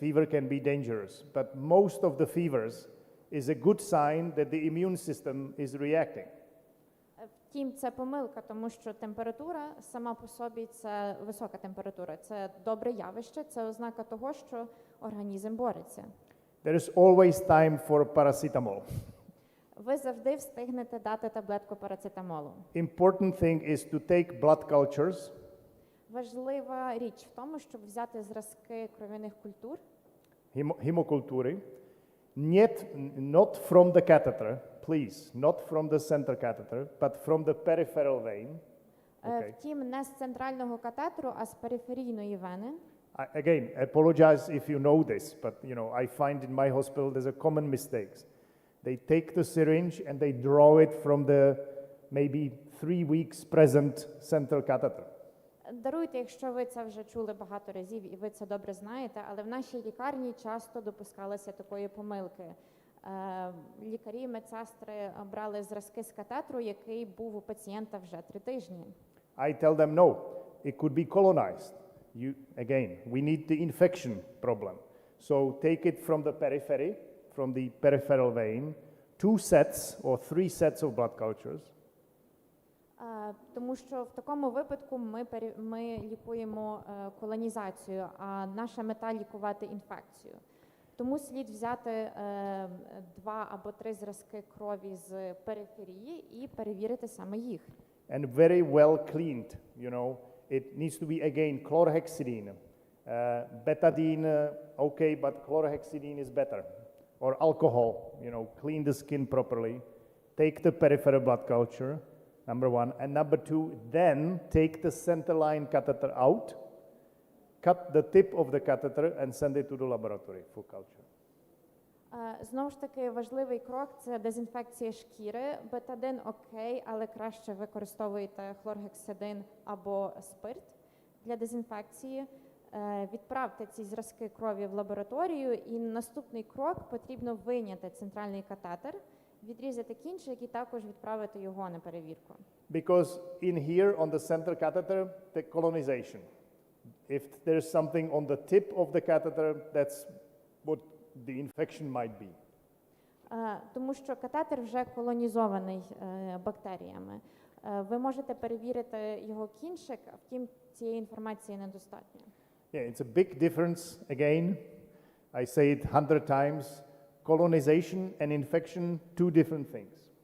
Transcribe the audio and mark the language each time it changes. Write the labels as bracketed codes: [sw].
[en] Fever can be dangerous, but most of the fevers is a good sign that the immune system is reacting. [uk] Втім, це помилка, тому що температура сама по собі – це висока температура. Це добре явище, це ознака того, що організм бореться. [en] There is always time for paracetamol. [uk] Ви завжди встигнете дати таблетку парацетамолу. [en] Important thing is to take blood cultures. [uk] Важлива річ в тому, щоб взяти зразки кров'яних культур, [en] Hemokультуры, not from the catheter, please, not from the center catheter, but from the peripheral vein. Okay. [uk] Втім, не з центрального катетеру, а з периферійної вени. [en] Again, apologize if you know this, but you know, I find in my hospital there's a common mistakes. They take the syringe and they draw it from the maybe 3 weeks present central catheter. [uk] Даруйте, якщо ви це вже чули багато разів і ви це добре знаєте, але в нашій лікарні часто допускалися такої помилки. Лікарі, медсестри брали зразки з катетеру, який був у пацієнта вже 3 тижні. [en] I tell them no, it could be colonized. Again, we need the infection problem. So take it from the periphery, from the peripheral vein, 2 sets or 3 sets of blood cultures. [uk] Тому що в такому випадку ми лікуємо колонізацію, а наша мета – лікувати інфекцію. Тому слід взяти 2 або 3 зразки крові з периферії і перевірити саме їх. [en] And very well cleaned, you know. It needs to be, again, chlorhexidine. Betadine, okay, but chlorhexidine is better. Or alcohol, you know, clean the skin properly. Take the peripheral blood culture, number 1. And number 2, then take the center line catheter out, cut the tip of the catheter and send it to the laboratory for culture. [uk] Знову ж таки, важливий крок – це дезінфекція шкіри. Бетадин окей, але краще використовуйте хлоргексидин або спирт для дезінфекції. Відправте ці зразки крові в лабораторію, і наступний крок – потрібно вийняти центральний катетер, відрізати кінчик і також відправити його на перевірку. [en] Because in here on the center catheter, the colonization. If there's something on the tip of the catheter, that's what the infection might be. [uk] Тому що катетер вже колонізований бактеріями. Ви можете перевірити його кінчик, а втім цієї інформації недостатньо. [en] Yeah, it's a big difference. Again, I say it 100 times. Colonization and infection, 2 different things.